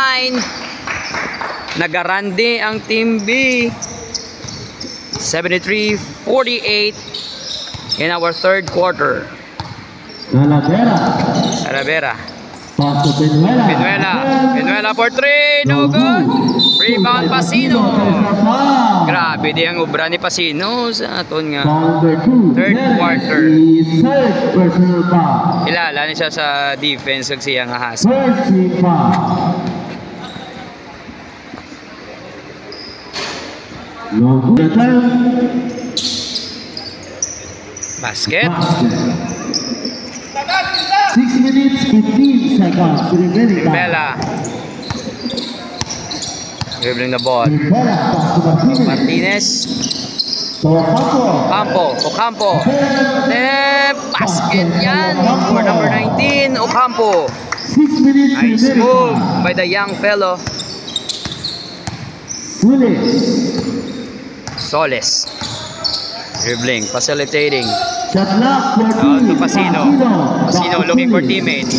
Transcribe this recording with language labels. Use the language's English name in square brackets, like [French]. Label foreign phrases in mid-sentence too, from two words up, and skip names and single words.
[Hiligaynon] Nagarandi ang Team B. [English] 73-48 in our third quarter. Talavera. Talavera. Pass to Penuela. Penuela for 3. No good. Rebound Pasino. [Hiligaynon] Grabe di ang obra ni Pasino sa aton nga third quarter. [English] Third personal foul. [Hiligaynon] Kilala ni siya sa defense kag siya nga has. [English] First team foul. No good. Basket. 6 minutes 15 seconds remaining time. Bella. Dribbling the ball. Rivera, pass to Martinez. Martinez. To Ocampo. Ocampo. Basket yan for number 19. Ocampo. 6 minutes Nice remaining move time. by the young fellow. Soles. Dribbling, facilitating. Shot clock 14. Out to Pasino. Pasino looking for teammate.